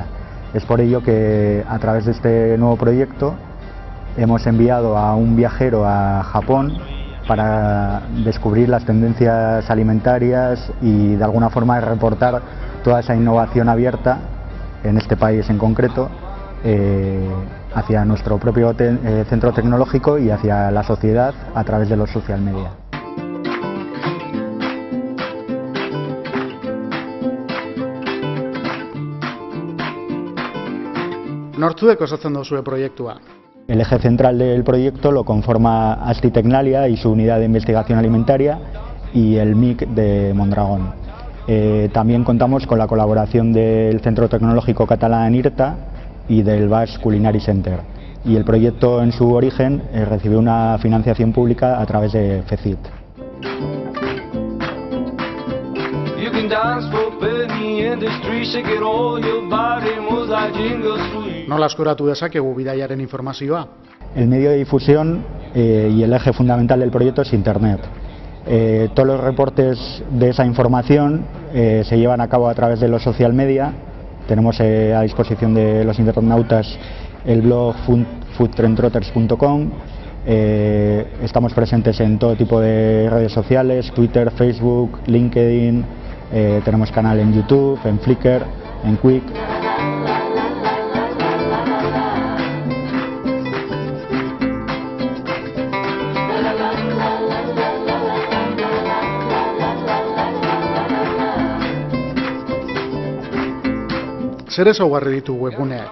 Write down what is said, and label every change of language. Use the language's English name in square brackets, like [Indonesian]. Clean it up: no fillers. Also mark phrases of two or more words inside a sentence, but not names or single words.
[Spanish] Es por ello que a través de este nuevo proyecto hemos enviado a un viajero a Japón para descubrir las tendencias alimentarias y de alguna forma reportar toda esa innovación abierta en este país en concreto hacia nuestro propio centro tecnológico y hacia la sociedad a través de los [English] social media. [Basque] Nortzuek osatzen duzue proiektua? [Spanish] El eje central del proyecto lo conforma Asti Tecnalia y su unidad de investigación alimentaria y el MIC de Mondragón. También contamos con la colaboración del Centro Tecnológico Catalán IRTA y del Basque Culinary Center. Y el proyecto en su origen recibió una financiación pública a través de FECIT. [Basque] Nola eskuratu dezakegu bidaiaren informazioa? [Spanish] El medio de difusión y el eje fundamental del proyecto es Internet. Todos los reportes de esa información se llevan a cabo a través de los [English] social media. [Spanish] Tenemos a disposición de los internautas el blog foodtrendtrotters.com. Estamos presentes en todo tipo de redes sociales, Twitter, Facebook, LinkedIn. Tenemos canal en YouTube, en Flickr, en Quick. [Basque] Zer ezaugarri ditu webguneak?